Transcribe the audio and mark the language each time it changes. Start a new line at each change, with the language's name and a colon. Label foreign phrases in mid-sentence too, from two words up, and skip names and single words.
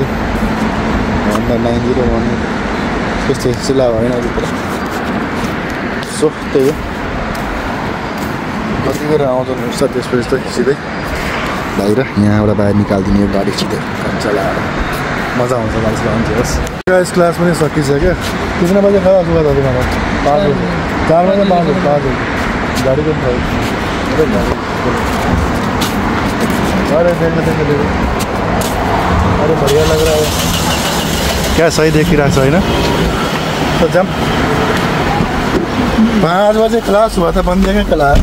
Nepali: Honda 90 भन्ने त्यस्तो लाग्यो होइन अहिले पुरा। सो त्यही हो। कतिखेर आउँछ हुन्छ त्यसपछि त सिधै बाहिर यहाँबाट बाहिर निकालिदिने यो गाडी सिधै चलाएर मजा आउँछ मान्छे होस्। क्लास पनि सकिसक्यो।
Hindi: कितना बजे खड़ा हुआ था तुम्हारा? 5 बजे 4 बजे 5 बजे गाड़ी को अरे देखो अरे बढ़िया लग रहा है क्या? सही देख ही रहा है ना। तो जब 5 बजे क्लास हुआ था बंदे का क्लास।